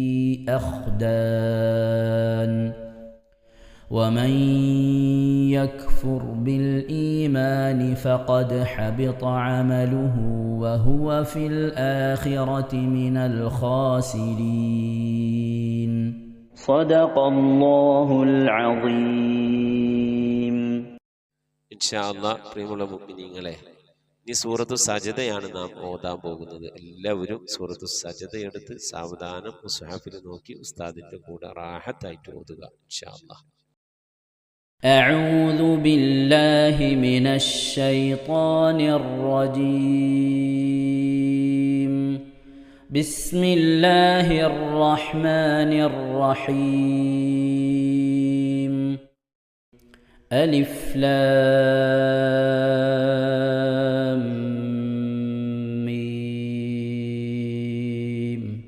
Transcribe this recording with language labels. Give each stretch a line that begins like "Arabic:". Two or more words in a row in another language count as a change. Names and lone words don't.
Arabic: أخدان ومن يكفر بالإيمان فقد حبط عمله وهو في الآخرة من الخاسرين صدق الله العظيم إن شاء الله
Malayalam: പ്രിയമുള്ള മുഅ്മിനീങ്ങളെ ഇനി സൂറത്തു സജദയാണ് നാം ഓതാൻ പോകുന്നത്. എല്ലാവരും സൂറത്തു സജദ എടുത്ത് സാവധാനം മുസ്ഹഫിൽ നോക്കി ഉസ്താദിന്റെ കൂടെ റാഹത്തായിട്ട് ഓതുക
Arabic: إن شاء الله. أعوذ بالله من الشيطان الرجيم بسم الله الرحمن الرحيم ألف لام ميم